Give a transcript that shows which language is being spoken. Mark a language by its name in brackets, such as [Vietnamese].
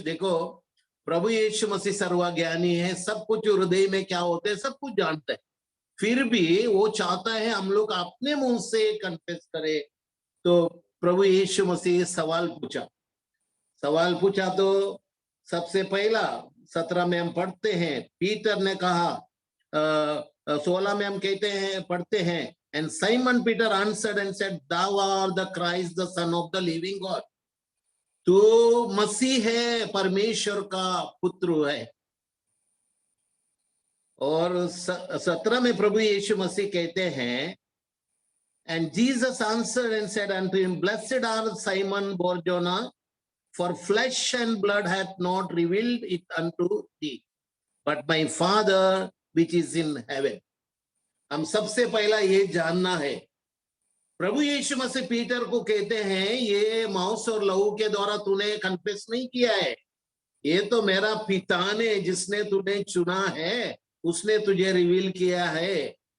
[Hindi] देखो, प्रभु यीशु मसीह सर्वज्ञानी है, सब कुछ हृदय में क्या होते हैं सब कुछ जानता है, फिर भी वो चाहता है हम लोग अपने मुंह से कन्फेस करें। तो प्रभु यीशु मसीह सवाल पूछा तो सबसे पहला 17 में हम पढ़ते हैं, [English] Peter ने कहा, 16 में हम कहते हैं, पढ़ते हैं, and Simon Peter answered and said, thou art the Christ, the Son of the living God. [Hindi] तो मसीह है, परमेश्वर का पुत्र है। और 17 में प्रभु यीशु मसीह कहते हैं, [English] and Jesus answered and said unto him, blessed art Simon Bar-Jonah, for flesh and blood hath not revealed it unto thee, but my Father which is in heaven. [Hindi] हम सबसे पहला ये जानना है, प्रभु यीशु मसीह पीटर को कहते हैं, ये मांस और लहू के द्वारा तूने कन्फेस नहीं किया है, ये तो मेरा पिता ने, जिसने तूने चुना है, उसने तुझे रिवील किया है।